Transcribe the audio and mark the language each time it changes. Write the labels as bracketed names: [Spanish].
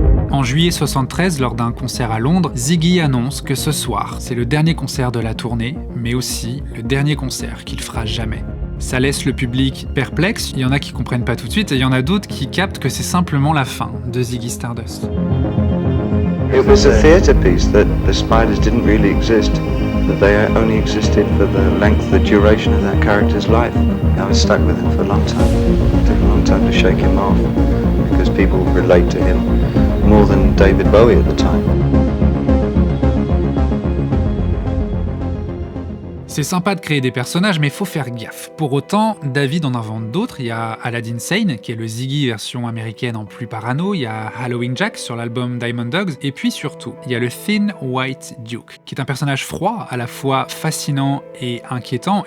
[French] En juillet juillet 73, lors d'un concert à Londres, Ziggy annonce que ce soir, c'est le dernier concert de la tournée, mais aussi le dernier concert qu'il fera jamais. Ça laisse le public perplexe, il y en a qui comprennent pas tout de suite, et il y en a d'autres qui captent que c'est simplement la fin de Ziggy Stardust. [English] It was a theatre piece that the spiders didn't really exist, that they only existed for the length, the duration of that character's life. I was stuck with him for a long time. It took a long time to shake him off, because people relate to him more than David Bowie at the time. [French] C'est sympa de créer des personnages, mais il faut faire gaffe. Pour autant, David en invente d'autres. Il y a Aladdin Sane, qui est le Ziggy version américaine en plus parano. Il y a Halloween Jack sur l'album Diamond Dogs. Et puis surtout, il y a le Thin White Duke, qui est un personnage froid, à la fois fascinant et inquiétant.